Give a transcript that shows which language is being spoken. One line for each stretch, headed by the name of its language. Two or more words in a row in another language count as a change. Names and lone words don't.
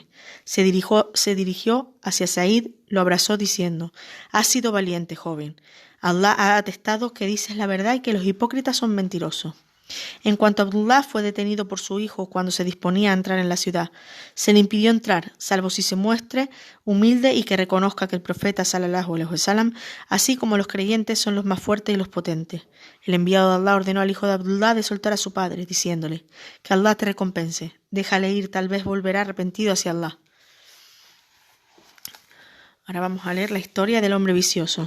Spanish: Se dirigió hacia Said, lo abrazó diciendo: «Has sido valiente, joven. Allah ha atestado que dices la verdad y que los hipócritas son mentirosos». En cuanto a Abdullah, fue detenido por su hijo cuando se disponía a entrar en la ciudad. Se le impidió entrar, salvo si se muestre humilde y que reconozca que el profeta
Arabic: صلى الله عليه وسلم,
Spanish: así como los creyentes, son los más fuertes y los potentes. El enviado de Allah ordenó al hijo de Abdullah de soltar a su padre, diciéndole: que Allah te recompense, déjale ir, tal vez volverá arrepentido hacia Allah. Ahora vamos a leer la historia del hombre vicioso.